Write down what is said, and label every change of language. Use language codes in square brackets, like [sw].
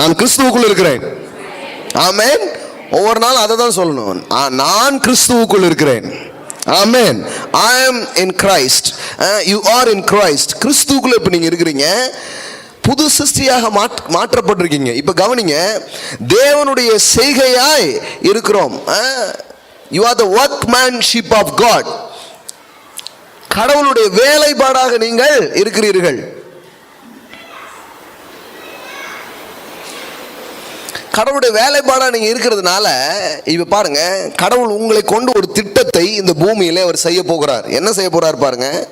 [ta] நான் கிறிஸ்துவுக்குள்ள இருக்கிறேன். ஆமென். ஒவ்வொரு நாளும் அதை தான் சொல்லணும், நான் கிறிஸ்துவுக்குள் இருக்கிறேன். ஆமென். [en] I am in Christ. You are in Christ. [ta] கிறிஸ்துவுக்குள்ள இப்ப நீங்க இருக்கிறீங்க, புது சிருஷ்டியாக மாற்றப்பட்டிருக்கீங்க. இப்ப கவனிங்க, தேவனுடைய செய்கையாய் இருக்கிறோம். [en] You are the workmanship of God. [ta] கடவுளுடைய வேலைப்பாடாக நீங்கள் இருக்கிறீர்கள். கடவுளுடைய வேலைப்பாடா நீங்க இருக்கிறதுனால இப்ப பாருங்க, கடவுள் உங்களை கொண்டு ஒரு திட்டத்தை இந்த பூமியில அவர் செய்ய போகிறார். என்ன செய்ய போறார் பாருங்க.